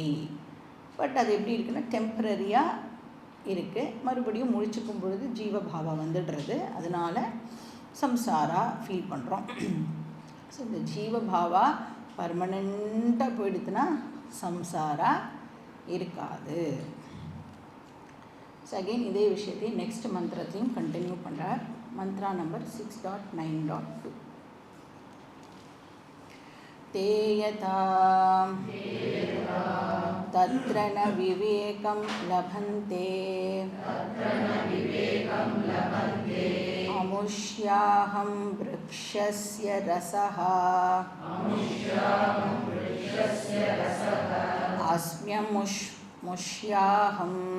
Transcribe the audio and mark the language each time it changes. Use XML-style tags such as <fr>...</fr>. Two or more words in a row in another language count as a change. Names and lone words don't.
<ta>பட் அது எப்படி இருக்குன்னா டெம்பரரியாக இருக்குது, மறுபடியும் முழிச்சுக்கும் பொழுது ஜீவபாவா வந்துடுறது, அதனால் சம்சாரா ஃபீல் பண்ணுறோம். ஸோ இந்த ஜீவபாவா பர்மனெண்ட்டாக போயிடுதுன்னா சம்சாரா இருக்காது.</ta> <en>So again</en> <ta>இதே விஷயத்தை நெக்ஸ்ட் மந்திரத்தையும் கண்டினியூ பண்ணுறார்.</ta> <en>Mantra number 6.9.2.</en> <sa>ते यथा तत्र न विवेकं लभन्ते अमुष्याहं वृक्षस्य रसः अस्म्यमुष्याहं</sa>